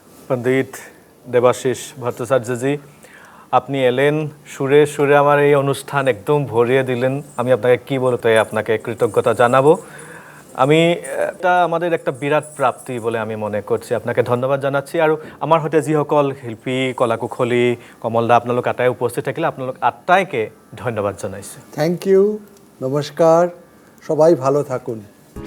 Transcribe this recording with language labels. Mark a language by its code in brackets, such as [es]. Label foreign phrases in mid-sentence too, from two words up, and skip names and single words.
[bn] পণ্ডিত দেবাশিস ভট্টাচার্যজি, আপনি এলেন সুরে সুরে আমার এই অনুষ্ঠান একদম ভরিয়ে দিলেন। আমি আপনাকে কি বলতে আপনাকে কৃতজ্ঞতা জানাবো। আমি আমাদের একটা বিরাট প্রাপ্তি বলে আমি মনে করছি। আপনাকে ধন্যবাদ জানাচ্ছি। [as] আৰু আমাৰ সৈতে যিসকল শিল্পী, কলাকুশলী, কমল দা আপোনালোক আটাই উপস্থিত থাকিলে আপোনালোক আটাইকে ধন্যবাদ জনাইছোঁ। [en] thank you, [bn] নমস্কার, সবাই ভালো থাকুন।